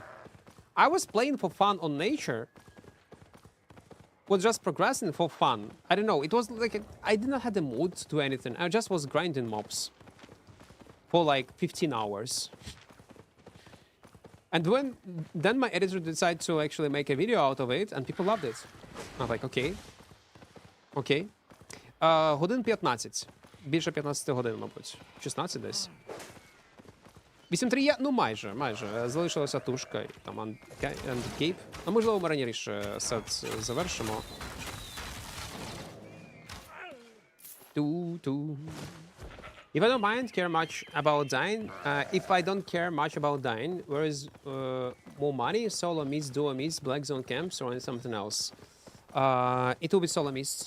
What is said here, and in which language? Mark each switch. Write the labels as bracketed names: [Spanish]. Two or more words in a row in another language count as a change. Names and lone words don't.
[English] I was playing for fun on nature. Was just progressing for fun. I don't know, it was like, I did not have the mood to do anything. I just was grinding mobs for like 15 hours. And then my editor decided to actually make a video out of it, and people loved it. I was like, [Ukrainian] окей. Окей. Годин 15. Більше 15 годин, мабуть. 16 десь. 8-3 є? Ну, майже. Залишилася тушка і там ендгейм. А можливо, ми раніше сет завершимо. [English] If I don't mind, care much about dying. If I don't care much about dying, where is more money? Solo mists, duo mists, black zone camps, or something else? It will be solo mists.